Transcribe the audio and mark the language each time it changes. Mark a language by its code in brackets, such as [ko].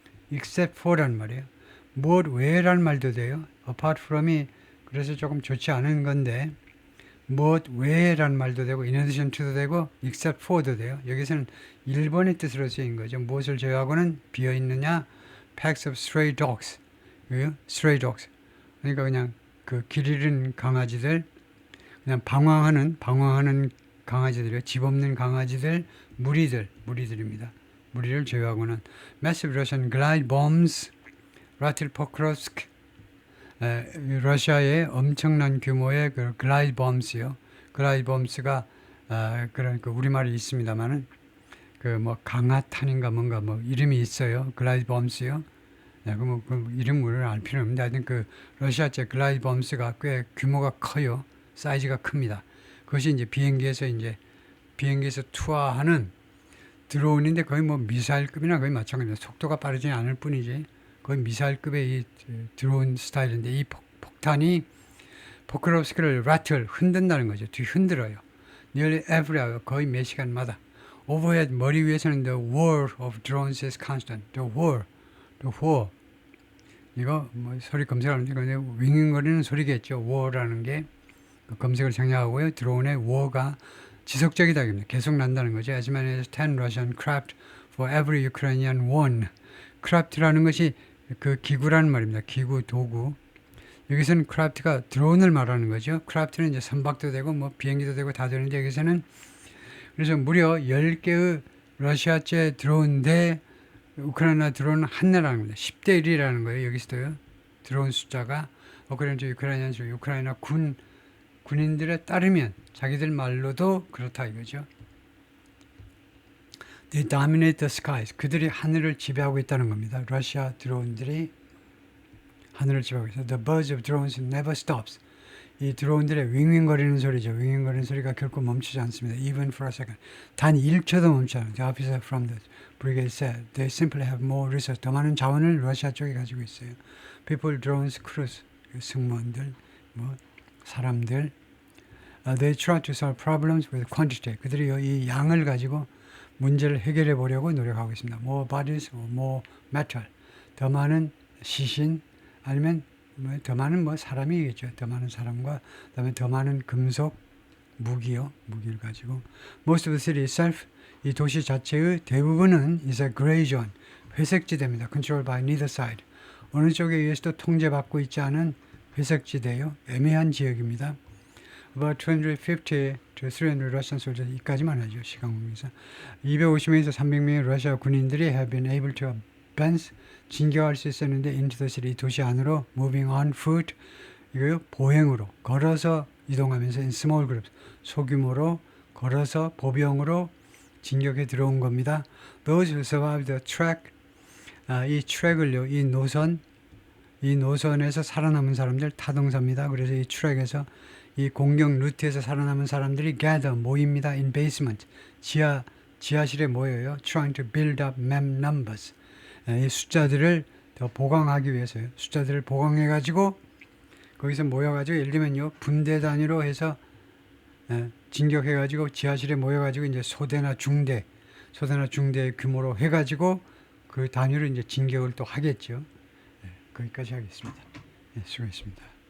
[en] except for [ko] 라는 말이에요. 무엇 외라는 말도 돼요. [en] apart from [ko] 이 그래서 조금 좋지 않은 건데 무엇 외라는 말도 되고 [en] in addition to [ko] 도 되고 [en] except for [ko] 도 돼요. 여기서는 1번의 뜻으로 쓰인 거죠. 무엇을 제외하고는 비어있느냐 [en] packs of stray dogs. stray dogs. [ko] 그러니까 그냥 그 길 잃은 강아지들 그냥 방황하는 강아지들이요. 집 없는 강아지들 무리들입니다. 무리를 제외하고는 [en] massive Russian glide bombs [ko] 라틸 포크롭스크 러시아의 엄청난 규모의 그 글라이드 범스요. 글라이드 범스가 그런 그 우리말이 있습니다만은 그 뭐 강화탄인가 뭔가 뭐 이름이 있어요. 글라이드 범스요. 네, 그 이름을 알 필요는 없는데 하여튼 그 러시아제 글라이드 범스가 꽤 규모가 커요. 사이즈가 큽니다. 그것이 이제 비행기에서 투하하는 드론인데 거의 뭐 미사일급이나 거의 마찬가지입니다. 속도가 빠르지 않을 뿐이지 거의 미사일급의 이 드론 스타일인데 이 폭탄이 포크롭스크를 라틀 흔든다는 거죠. 뒤 흔들어요. [en] nearly every hour [ko] 거의 몇 시간마다. [en] overhead [ko] 머리 위에서는 [en] the whir of drones is constant. the whir [ko] 이거 뭐 소리 검색하는데 그냥 윙윙거리는 소리겠죠. whir라는 게 검색을 생략하고요. 드론의 whir가 지속적이다. 계속 난다는 거죠. [en] as many as 10 Russian craft for every Ukrainian one. [ko] 크래프트라는 것이 그 기구라는 말입니다. 기구, 도구. 여기서는 크래프트가 드론을 말하는 거죠. 크래프트는 이제 선박도 되고 뭐 비행기도 되고 다 되는데 여기서는 그래서 무려 10개의 러시아제 드론 대 우크라이나 드론은 하나라는 겁니다. 10대 1이라는 거예요. 여기서도요. 드론 숫자가 우크라이나 군인들에 따르면 자기들 말로도 그렇다 이거죠. [en] They dominate the skies. [ko] 그들이 하늘을 지배하고 있다는 겁니다. 러시아 드론들이 하늘을 지배하고 있어요. [en] The buzz of drones never stops. [ko] 이 드론들의 윙윙거리는 소리죠. 윙윙거리는 소리가 결코 멈추지 않습니다. [en] Even for a second. [ko] 단 1초도 멈추지 않아요. [en] The officer from the brigade said they simply have more resources. [ko] 더 많은 자원을 러시아 쪽이 가지고 있어요. [en] People, drones, crews. [ko] 승무원들, 뭐 사람들. [en] They try to solve problems with quantity. [ko] 그들이 이 양을 가지고 문제를 해결해 보려고 노력하고 있습니다. [en] More bodies, more metal. [ko] 더 많은 시신 아니면 더 많은 뭐 사람이겠죠. 더 많은 사람과 그다음에 더 많은 금속 무기를 가지고. [en] Most of the city itself, [ko] 이 도시 자체의 대부분은 [en] is a gray zone, [ko] 회색지대입니다. [en] Controlled by neither side. [ko] 어느 쪽에 의해서도 통제받고 있지 않은 회색지대요. 애매한 지역입니다. [en] About 250 to 300 Russian soldiers. [ko] 이까지만 하죠. 시간 관계에서 250명에서 300명의 러시아 군인들이 [en] have been able to advance [ko] 진격할 수 있었는데 [en] into the city [ko] 도시 안으로 [en] moving on foot [ko] 이거요 보행으로 걸어서 이동하면서 [en] in small groups [ko] 소규모로 걸어서 보병으로 진격해 들어온 겁니다. [en] Those who survived the track [ko] 이 트랙을요 이 노선에서 살아남은 사람들 타동사입니다. 그래서 이 트랙에서 이 공격 루트에서 살아남은 사람들이 gather 모입니다. [en] in basement [ko] 지하실에 모여요. [en] trying to build up map numbers [ko] 이 숫자들을 더 보강하기 위해서요. 숫자들을 보강해가지고 거기서 모여가지고 예를 들면요 분대 단위로 해서 진격해가지고 지하실에 모여가지고 이제 소대나 중대 규모로 해가지고 그 단위로 이제 진격을 또 하겠죠. 거기까지 하겠습니다. 수고했습니다.